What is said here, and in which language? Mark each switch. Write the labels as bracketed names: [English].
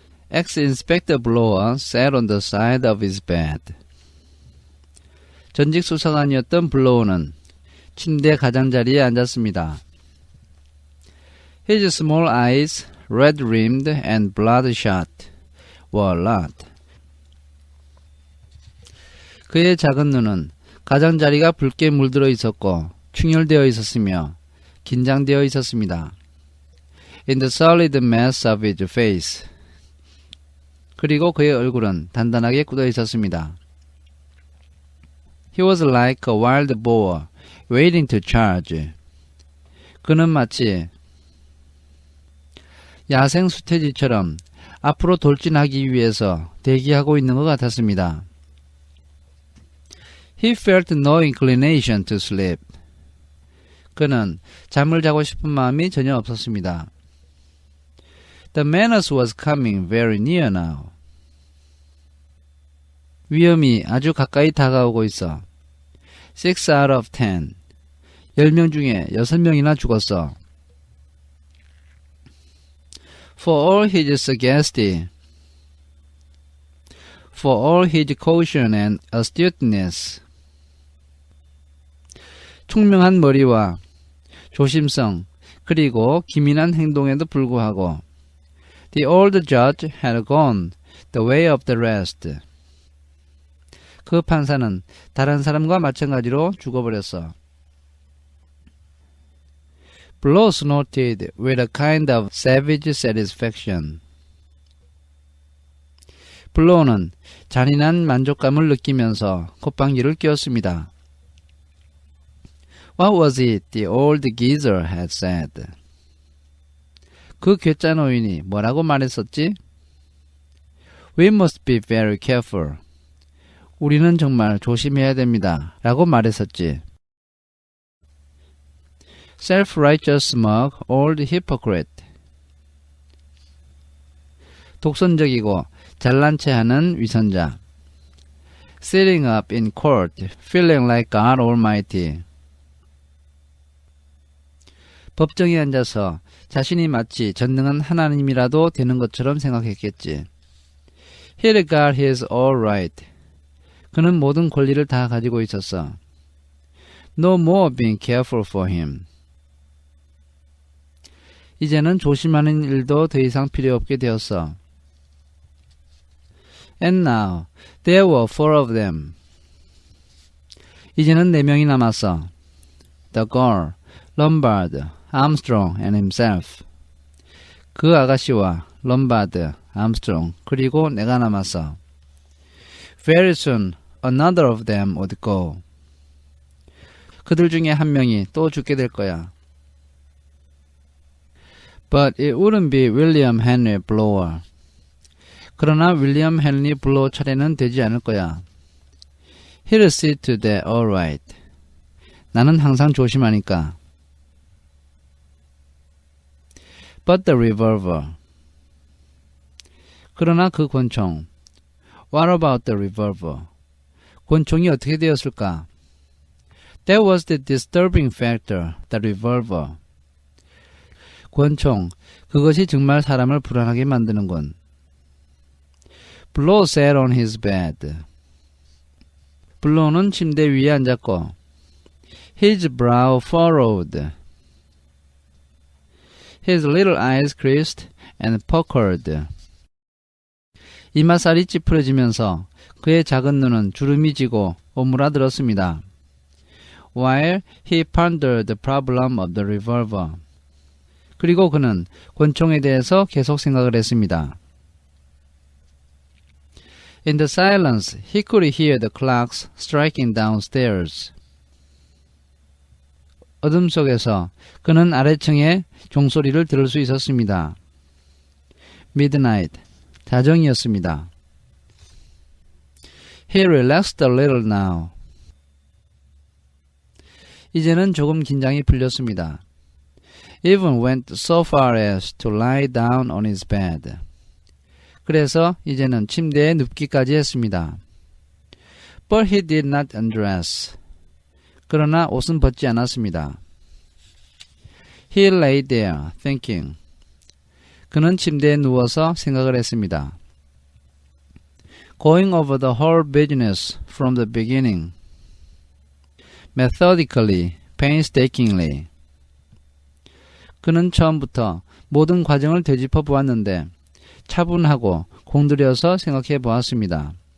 [English] Ex-Inspector Blower sat on the side of his bed. [Korean] 전직 수사관이었던 블로우는 침대 가장자리에 앉았습니다. [English] His small eyes, red-rimmed and bloodshot, were lot. [Korean] 그의 작은 눈은 가장자리가 붉게 물들어 있었고 충혈되어 있었으며 긴장되어 있었습니다. [English] In the solid mass of his face. [Korean] 그리고 그의 얼굴은 단단하게 굳어 있었습니다. [English] He was like a wild boar, waiting to charge. [Korean] 그는 마치 야생 수태지처럼 앞으로 돌진하기 위해서 대기하고 있는 것 같았습니다. [English] He felt no inclination to sleep. [Korean] 그는 잠을 자고 싶은 마음이 전혀 없었습니다. [English] The menace was coming very near now. [Korean] 위험이 아주 가까이 다가오고 있어. [English] 6 out of 10. [Korean] 10명 중에 6명이나 죽었어. [English] For all his sagacity, for all his caution and astuteness. [Korean] 총명한 머리와 조심성 그리고 기민한 행동에도 불구하고 [English] The old judge had gone the way of the rest. [Korean] 그 판사는 다른 사람과 마찬가지로 죽어버렸어. [English] Blow snorted with a kind of savage satisfaction. [Korean] 블로우는 잔인한 만족감을 느끼면서 콧방귀를 뀌었습니다. [English] What was it the old geezer had said? [Korean] 그 괴짜 노인이 뭐라고 말했었지? [English] We must be very careful. [Korean] 우리는 정말 조심해야 됩니다. 라고 말했었지. [English] Self-righteous smug old hypocrite. [Korean] 독선적이고 잘난 체하는 위선자. [English] Sitting up in court, feeling like God Almighty. [Korean] 법정에 앉아서 자신이 마치 전능한 하나님이라도 되는 것처럼 생각했겠지. [English] He got his all right. [Korean] 그는 모든 권리를 다 가지고 있었어. [English] No more being careful for him. [Korean] 이제는 조심하는 일도 더 이상 필요 없게 되었어. [English] And now, there were 4 of them. [Korean] 이제는 4명이 남았어. [English] The girl, Lombard, Armstrong and himself. [Korean] 그 아가씨와 럼바드, 암스트롱, 그리고 내가 남았어. [English] Very soon, another of them would go. [Korean] 그들 중에 한 명이 또 죽게 될 거야. [English] But it wouldn't be William Henry Blower. [Korean] 그러나 윌리엄 헨리 블로우 차례는 되지 않을 거야. [English] He'll see to that all right. [Korean] 나는 항상 조심하니까. [English] But the revolver. [Korean] 그러나 그 권총. [English] What about the revolver? [Korean] 권총이 어떻게 되었을까? [English] That was the disturbing factor, the revolver. [Korean] 권총, 그것이 정말 사람을 불안하게 만드는군. [English] Blow sat on his bed. [Korean] 블로우는 침대 위에 앉았고 [English] His brow furrowed. His little eyes creased and puckered. [Korean] 이마살이 찌푸려지면서 그의 작은 눈은 주름이 지고 오므라들었습니다. [English] While he pondered the problem of the revolver. [Korean] 그리고 그는 권총에 대해서 계속 생각을 했습니다. [English] In the silence, he could hear the clocks striking downstairs. [Korean] 어둠 속에서 그는 아래층의 종소리를 들을 수 있었습니다. Midnight, 자정이었습니다. [English] He relaxed a little now. [Korean] 이제는 조금 긴장이 풀렸습니다. [English] Even went so far as to lie down on his bed. [Korean] 그래서 이제는 침대에 눕기까지 했습니다. [English] But he did not undress. [Korean] 그러나 옷은 벗지 않았습니다. [English] He lay there thinking. [Korean] 그는 침대에 누워서 생각을 했습니다. [English] Going over the whole business from the beginning. Methodically, painstakingly. [Korean] 그는 처음부터 모든 과정을 되짚어 보았는데 차분하고 공들여서 생각해 보았습니다.